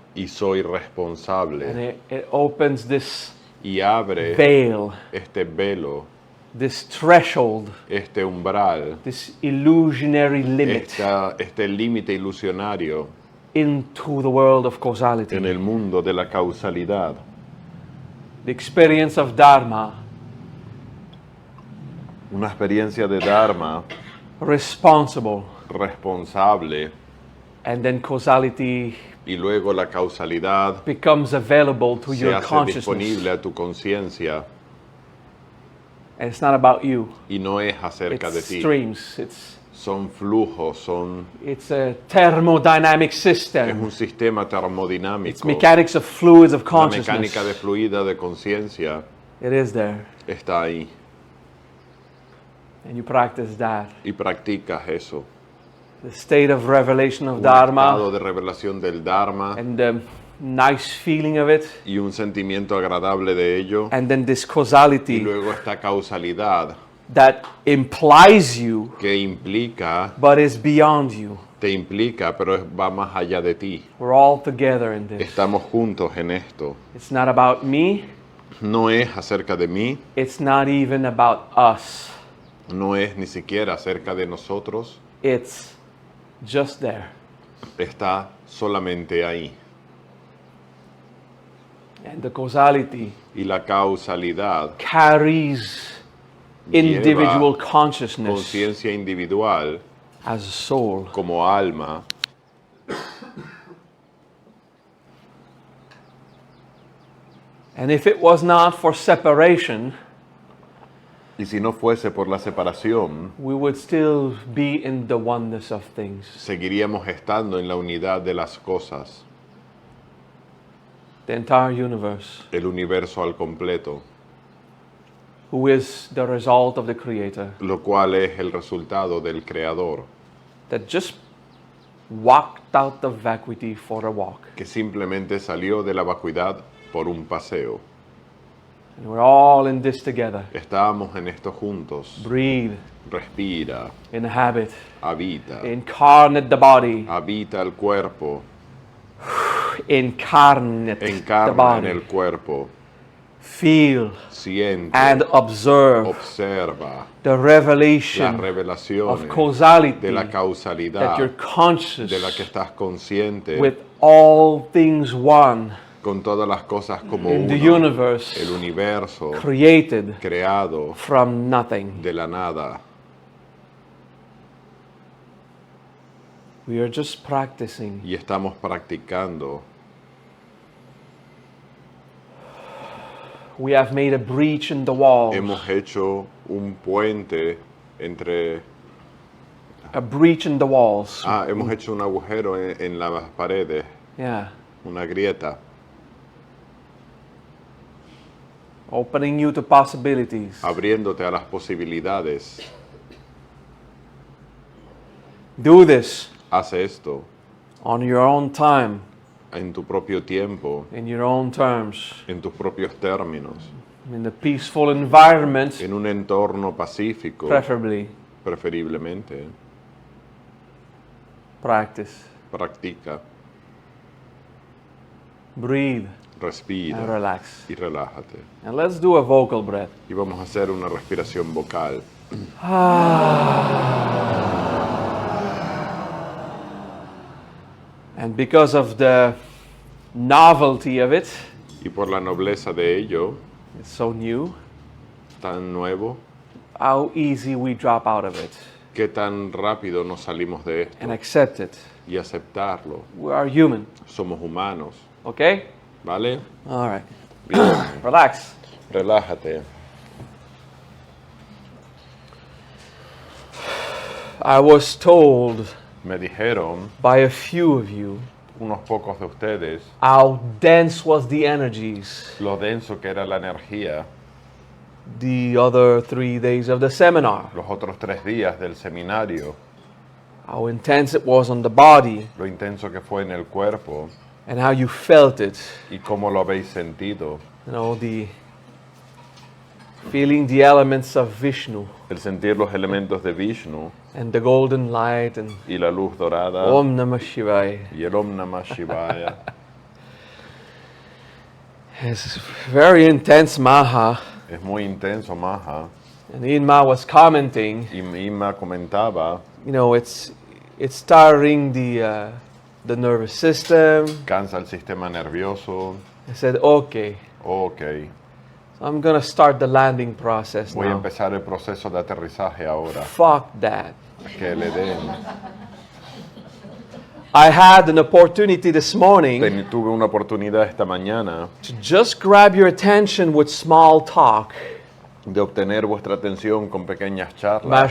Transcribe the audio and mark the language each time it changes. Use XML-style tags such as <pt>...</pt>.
<es>y soy</es> <en>And</en> <es>responsable.</es> <en>it opens this</en> <es>Y abre</es> <en>veil,</en> <es>este velo,</es> <en>this threshold,</en> <es>este umbral,</es> <en>this illusionary limit</en> <es>este límite ilusionario</es> <en>into the world of causality.</en> <es>en el mundo de la causalidad.</es> <en>The experience of Dharma,</en> <es>Una experiencia de Dharma</es> <en>responsible,</en> <es>responsable</es> <en>and then causality</en> <es>y luego la causalidad</es> <en>becomes available to</en> <es>se</es> <en>your</en> <es>hace</es> <en>consciousness.</en> <es>disponible a tu conciencia</es> <en>And it's not about you.</en> <es>y no es acerca de</es> <en>It's</en> <es>ti.</es> <en>streams.</en> <es>Son flujos,</es> <en>It's a thermodynamic</en> <es>es</es> <en>system.</en> <es>un sistema</es> <en>It's</en> <es>termodinámico.</es> <en>mechanics of fluids of</en> <es>La</es> <en>consciousness.</en> <es>mecánica de fluida de conciencia</es> <en>It is there.</en> <es>está ahí</es> <en>And you practice that.</en> <es>y practicas eso.</es> <en>The state of revelation of</en> <es>Un estado</es> <en>Dharma</en> <es>de revelación del Dharma</es> <en>and the nice feeling of it.</en> <es>y un sentimiento agradable de ello.</es> <en>And then this</en> <es>Y</es> <en>causality</en> <es>luego esta causalidad</es> <en>that implies you</en> <es>que implica,</es> <en>but is beyond you.</en> <es>te implica, pero va más allá de ti.</es> <en>We're all together in this.</en> <es>Estamos juntos en esto.</es> <en>It's not about me.</en> <es>No es acerca de mí,</es> <en>It's not even about us.</en> <es>no es ni siquiera acerca de nosotros,</es> <en>It's just there.</en> <es>está solamente ahí.</es> <en>And the causality</en> <es>Y la causalidad</es> <en>carries individual consciousness</en> <es>conciencia individual</es> <en>as a soul.</en> <es>como alma.</es> <en>And if it was not for separation,</en> <es>Y si no fuese por la separación,</es> <en>we would still be in the oneness of things.</en> <es>seguiríamos estando en la unidad de las cosas,</es> <en>The entire universe,</en> <es>el universo al completo,</es> <en>who is the result of the Creator,</en> <es>lo cual es el resultado del Creador,</es> <en>that just walked out of vacuity for a walk.</en> <es>que simplemente salió de la vacuidad por un paseo.</es> <en>And we're all in this together.</en> <es>Estábamos en esto juntos.</es> <en>Breathe,</en> <es>Respira,</es> <en>inhabit,</en> <es>habita,</es> <en>incarnate the body,</en> <es>habita el cuerpo,</es> <en>incarnate the</en> <es>encarna en</es> <en>body,</en> <es>el cuerpo,</es> <en>feel</en> <es>siente,</es> <en>and observe</en> <es>observa</es> <en>the</en> <es>las revelación revelaciones</es> <en>of causality</en> <es>de la</es> <en>that</en> <es>causalidad</es> <en>you're conscious</en> <es>de la que estás consciente</es> <en>with all things one</en> <es>con todas las cosas como</es> <en>in the</en> <es>uno,</es> <en>universe,</en> <es>el universo</es> <en>created</en> <es>creado</es> <en>from nothing.</en> <es>de la nada.</es> <en>We are just practicing.</en> <es>Y estamos practicando.</es> <en>We have made a breach in the walls,</en> <es>Hemos hecho un puente entre...</es> <en>a breach in the walls.</en> <es>hemos hecho un agujero en las paredes,</es> <en>Yeah,</en> <es>una grieta,</es> <en>opening you to possibilities.</en> <es>abriéndote a las posibilidades.</es> <en>Do this</en> <es>Haz esto</es> <en>on your own time,</en> <es>en tu propio tiempo,</es> <en>in your own terms,</en> <es>en tus propios términos,</es> <en>in a peaceful environment,</en> <es>en un entorno pacífico,</es> <en>preferably.</en> <es>preferiblemente.</es> <en>Practice.</en> <es>Practica,</es> <en>Breathe and</en> <es>respira</es> <en>relax.</en> <es>y relájate.</es> <en>And let's do a vocal breath.</en> <es>Y vamos a hacer una respiración vocal.</es> <en>And because of the novelty of it,</en> <es>Y por la nobleza de ello,</es> <en>it's so new,</en> <es>tan nuevo,</es> <en>how easy we drop out of it</en> <es>qué tan rápido nos salimos de esto</es> <en>and accept it.</en> <es>y aceptarlo.</es> <en>We are human,</en> <es>Somos humanos,</es> <en>okay?</en> <es>¿vale?</es> <en>All right.</en> <es>Bien,</es> <en>Relax.</en> <es>relájate.</es> <en>I was told</en> <es>Me dijeron</es> <en>by a few of you</en> <es>unos pocos de ustedes</es> <en>how dense was the energies</en> <es>lo denso que era la energía</es> <en>the other 3 days of the seminar,</en> <es>los otros 3 días del seminario,</es> <en>how intense it was on the body,</en> <es>lo intenso que fue en el cuerpo</es> <en>and how you felt it.</en> <es>y cómo lo habéis sentido.</es> <en>You know, the feeling the elements of Vishnu</en> <es>El sentir los elementos de Vishnu</es> <en>and the golden light and</en> <es>y la luz dorada</es> <en>Om Namah Shivaya.</en> <es>y el Om Namah Shivaya.</es> <en>It's very intense Maha.</en> <es>Es muy intenso, Maha.</es> <en>And Inma was commenting,</en> <es>Y Ima comentaba,</es> <en>you know, it's tiring the nervous system.</en> <es>cansa el sistema nervioso.</es> <en>I said, okay,</en> <es>Ok,</es> <en>so I'm gonna start the landing process</en> <es>voy a</es> <en>now.</en> <es>empezar el proceso de aterrizaje ahora.</es> <en>Fuck that.</en> <es>Que le den.</es> <en>I had an opportunity this morning</en> <es>Tuve una oportunidad esta mañana</es> <en>to just grab your attention with small talk.</en> <es>de obtener vuestra atención con pequeñas charlas.</es>